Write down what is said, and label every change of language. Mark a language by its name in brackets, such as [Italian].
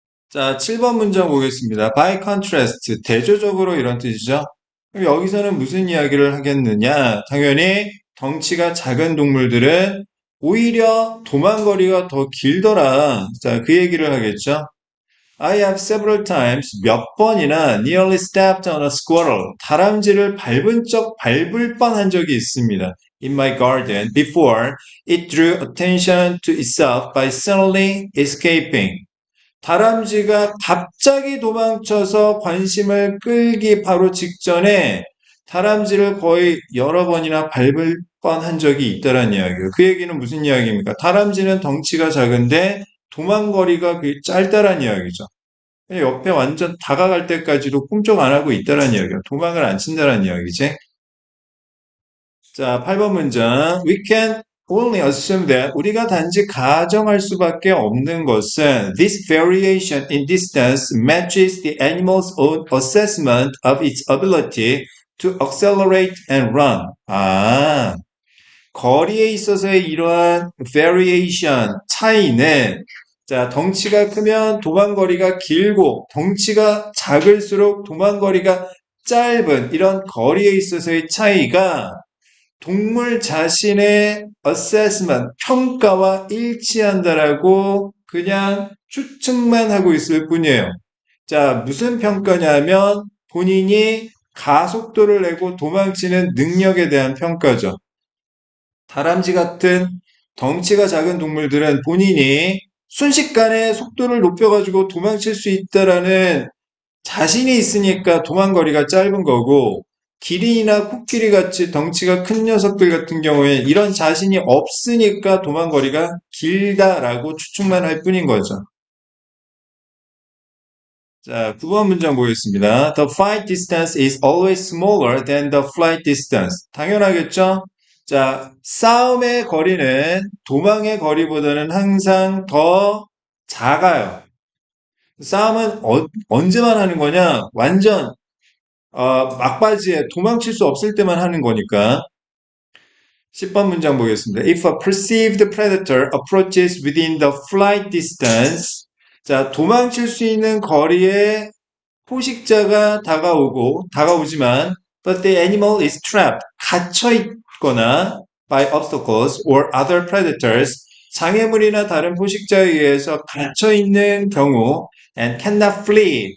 [Korean] 자, 7번 문장 보겠습니다. [English] By contrast, [Korean] 대조적으로 이런 뜻이죠. 그럼 여기서는 무슨 이야기를 하겠느냐? 당연히 덩치가 작은 동물들은 오히려 도망거리가 더 길더라. 자, 그 얘기를 하겠죠. [English] I have several times [Korean] 몇 번이나 [English] nearly stepped on a squirrel. [Korean] 다람쥐를 밟을 뻔한 적이 있습니다. [English] In my garden before it drew attention to itself by suddenly escaping. [Korean] 다람쥐가 갑자기 도망쳐서 관심을 끌기 바로 직전에 다람쥐를 거의 여러 번이나 밟을 뻔한 적이 있다는 이야기예요. 그 얘기는 무슨 이야기입니까? 다람쥐는 덩치가 작은데 도망거리가 짧다란 이야기죠. 옆에 완전 다가갈 때까지도 꿈쩍 안 하고 있다는 이야기야. 도망을 안 친다는 이야기지. 자, 8번 문장. [English] We can only assume that [Korean] 우리가 단지 가정할 수밖에 없는 것은 [English] this variation in distance matches the animal's own assessment of its ability to accelerate and run. [Korean] 아, 거리에 있어서의 이러한 variation, 차이는 자, 덩치가 크면 도망거리가 길고 덩치가 작을수록 도망거리가 짧은 이런 거리에 있어서의 차이가 동물 자신의 assessment, 평가와 일치한다라고 그냥 추측만 하고 있을 뿐이에요. 자, 무슨 평가냐면 본인이 가속도를 내고 도망치는 능력에 대한 평가죠. 다람쥐 같은 덩치가 작은 동물들은 본인이 순식간에 속도를 높여가지고 도망칠 수 있다라는 자신이 있으니까 도망거리가 짧은 거고, 기린이나 코끼리 같이 덩치가 큰 녀석들 같은 경우에 이런 자신이 없으니까 도망거리가 길다라고 추측만 할 뿐인 거죠. 자, 9번 문장 보겠습니다. [English] The flight distance is always smaller than the flight distance. [Korean] 당연하겠죠? 자, 싸움의 거리는 도망의 거리보다는 항상 더 작아요. 싸움은 언제만 하는 거냐? 완전 막바지에 도망칠 수 없을 때만 하는 거니까. 10번 문장 보겠습니다. [English] If a perceived predator approaches within the flight distance, [Korean] 자, 도망칠 수 있는 거리에 포식자가 다가오지만, [English] but the animal is trapped, [Korean] 갇혀 있거나, [English] by obstacles or other predators, [Korean] 장애물이나 다른 포식자에 의해서 갇혀 있는 경우, [English] and cannot flee.